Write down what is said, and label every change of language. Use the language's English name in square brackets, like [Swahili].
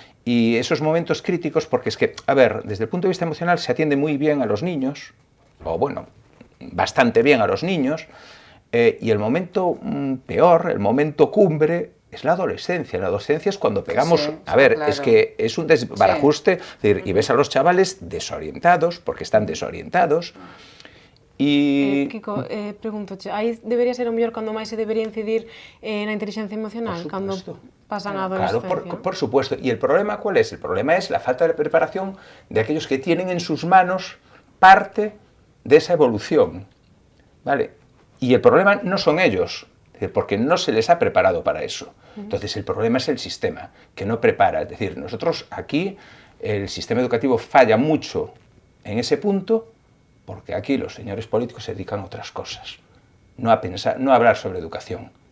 [Spanish] Y esos momentos críticos, porque es que, a ver, desde el punto de vista emocional se atiende muy bien a los niños, o bueno, bastante bien a los niños, y el momento peor, el momento cumbre, es la adolescencia. La adolescencia es cuando pegamos, Sí, a ver, claro. es que es un desbarajuste, es decir, y ves a los chavales desorientados, porque están desorientados, y... [Galician] Kiko, pregúntoche, aí debería ser o mellor cando máis se debería incidir na inteligencia emocional, cando pasan a [Spanish] Claro, [Galician] adolescencia? [Spanish] por supuesto. ¿Y el problema cuál es? El problema es la falta de preparación de aquellos que tienen en sus manos parte de esa evolución. ¿Vale? Y el problema no son ellos, porque no se les ha preparado para eso. Entonces el problema es el sistema, que no prepara. Es decir, nosotros aquí, el sistema educativo falla mucho en ese punto, porque aquí los señores políticos se dedican a otras cosas, no a pensar, no a hablar sobre educación.